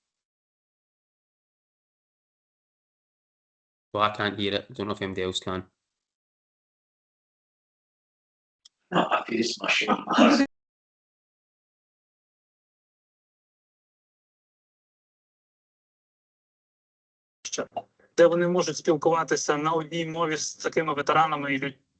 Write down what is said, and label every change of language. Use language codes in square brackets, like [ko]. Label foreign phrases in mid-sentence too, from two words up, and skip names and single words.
[en] Well, I can't hear it. I don't know if anybody else can. [uk] Де вони можуть спілкуватися на одній мові з такими ветеранами і людьми.